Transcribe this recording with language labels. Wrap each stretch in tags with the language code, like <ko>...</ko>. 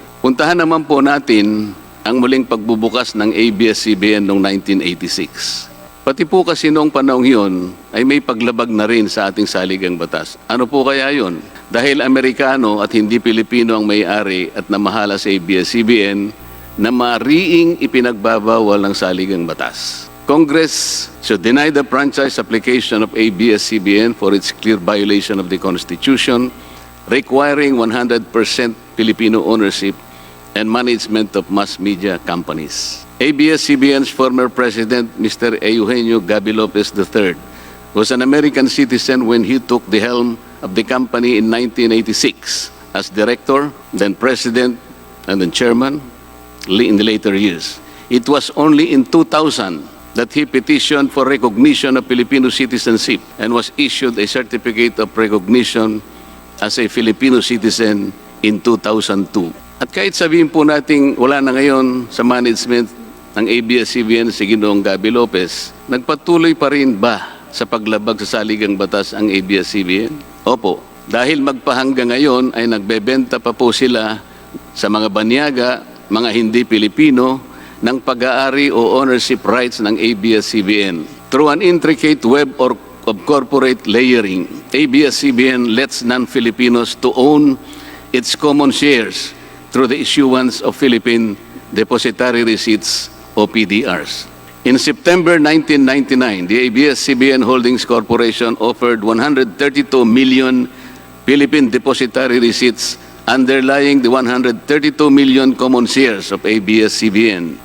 <tl>Puntahan naman po natin ang muling pagbubukas ng ABS-CBN noong 1986. Pati po kasi noong panahon yun ay may paglabag na rin sa ating saligang batas. Ano po kaya yun? Dahil Amerikano at hindi Pilipino ang may-ari at namahala sa ABS-CBN na mariing ipinagbabawal ng saligang batas.</tl> <en>Congress should deny the franchise application of ABS-CBN for its clear violation of the Constitution, requiring 100% Filipino ownership and management of mass media companies. ABS-CBN's former president, Mr. Eugenio Gabi Lopez III, was an American citizen when he took the helm of the company in 1986 as director, then president, and then chairman in the later years. It was only in 2000 that he petitioned for recognition of Filipino citizenship and was issued a certificate of recognition as a Filipino citizen in 2002.</en> <tl>At kahit sabihin po nating wala na ngayon sa management ng ABS-CBN si Ginoong Gabi Lopez, nagpatuloy pa rin ba sa paglabag sa saligang batas ang ABS-CBN? Opo, dahil magpahanggang ngayon ay nagbebenta pa po sila sa mga banyaga, mga hindi Pilipino, ng pag-aari o ownership rights ng ABS-CBN.</tl> <en>Through an intricate web of corporate layering, ABS-CBN lets non-Filipinos to own its common shares through the issuance of Philippine Depositary Receipts o PDRs. In September 1999, the ABS-CBN Holdings Corporation offered 132 million Philippine Depositary Receipts underlying the 132 million common shares of ABS-CBN.</en>